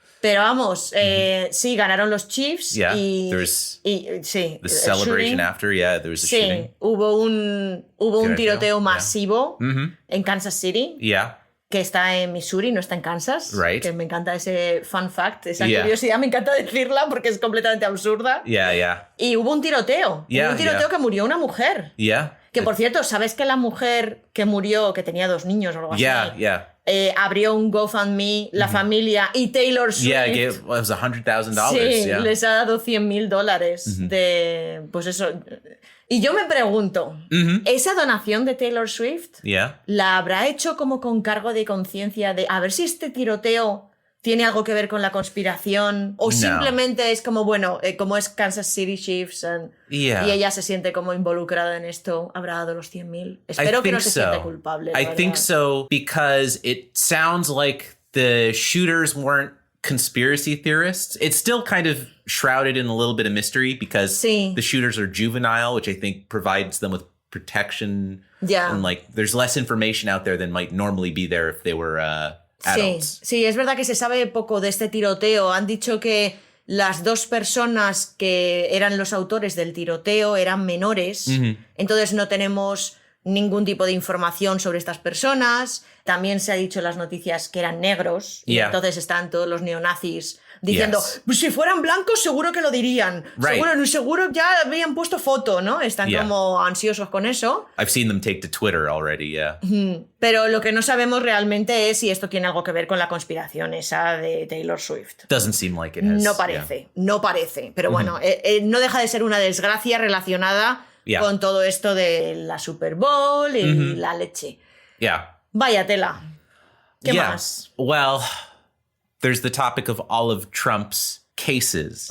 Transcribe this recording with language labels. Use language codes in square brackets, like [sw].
[es] Pero vamos, sí, ganaron los Chiefs y sí. [en] The celebration after, there was a shooting. [es] Hubo un tiroteo masivo en Kansas City. [en] Yeah. [es] Que está en Missouri, no está en Kansas. [en] Right. [es] Que me encanta ese fun fact, esa curiosidad, me encanta decirla porque es completamente absurda. [en] Yeah. [es] Y hubo un tiroteo. Hubo un tiroteo que murió una mujer. [en] Yeah. [es] Que por cierto, ¿sabes que la mujer que murió, que tenía 2 niños o algo así? [en] Yeah. [es] Abrió un GoFundMe, la familia y Taylor Swift. [en] It was $100,000. [es] Sí, les ha dado $100,000 de... Pues eso... Y yo me pregunto, ¿esa donación de Taylor Swift la habrá hecho como con cargo de conciencia de a ver si este tiroteo tiene algo que ver con la conspiración? ¿O simplemente es como, bueno, como es Kansas City Chiefs y ella se siente como involucrada en esto, habrá dado los 100,000? Espero que no se sienta culpable. [en] I think so because it sounds like the shooters weren't conspiracy theorists. It's still kind of shrouded in a little bit of mystery because the shooters are juvenile, which I think provides them with protection. Yeah. And there's less information out there than might normally be there if they were adults. [es] Sí, es verdad que se sabe poco de este tiroteo. Han dicho que las 2 personas que eran los autores del tiroteo eran menores. Entonces no tenemos ningún tipo de información sobre estas personas. También se ha dicho en las noticias que eran negros. Y entonces están todos los neonazis diciendo, pues si fueran blancos seguro que lo dirían. [en] Right. [es] Seguro ya habían puesto foto, ¿no? Están como ansiosos con eso. [en] I've seen them take to Twitter already, [es] Pero lo que no sabemos realmente es si esto tiene algo que ver con la conspiración esa de Taylor Swift. [en] Doesn't seem like it has. [es] No parece. Pero bueno, no deja de ser una desgracia relacionada con todo esto de la Super Bowl y la leche. Vaya tela. ¿Qué más? [en] Well, there's the topic of all of Trump's cases.